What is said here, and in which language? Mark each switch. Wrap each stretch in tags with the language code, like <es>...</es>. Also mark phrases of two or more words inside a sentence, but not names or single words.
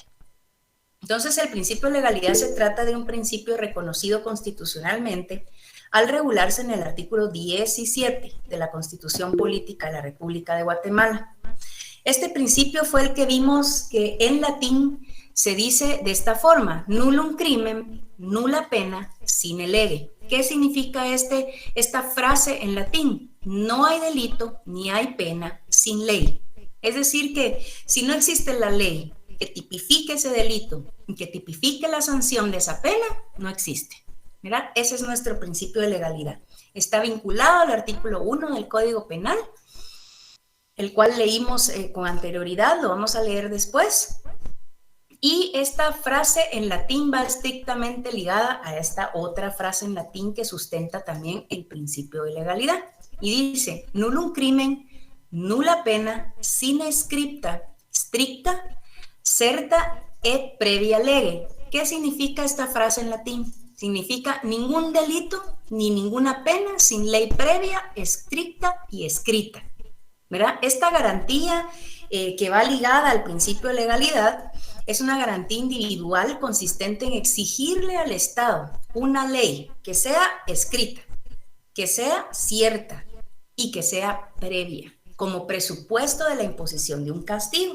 <es>Entonces, el principio de legalidad se trata de un principio reconocido constitucionalmente al regularse en el artículo 17 de la Constitución Política de la República de Guatemala. Este principio fue el que vimos que en latín se dice de esta forma:</es> <la>nullum crimen, nulla pena, sine lege.</la> <es>¿Qué significa esta frase en latín? No hay delito ni hay pena sin ley. Es decir, que si no existe la ley que tipifique ese delito y que tipifique la sanción de esa pena, no existe. ¿Verdad? Ese es nuestro principio de legalidad. Está vinculado al artículo 1 del Código Penal, el cual leímos con anterioridad, lo vamos a leer después. Y esta frase en latín va estrictamente ligada a esta otra frase en latín que sustenta también el principio de legalidad. Y dice:</es> <la>nullum crimen, nulla pena, sine scripta, stricta, certa et previa lege.</la> <es>¿Qué significa esta frase en latín? Significa ningún delito ni ninguna pena sin ley previa, estricta y escrita. ¿Verdad? Esta garantía que va ligada al principio de legalidad es una garantía individual consistente en exigirle al Estado una ley que sea escrita, que sea cierta y que sea previa, como presupuesto de la imposición de un castigo.</es>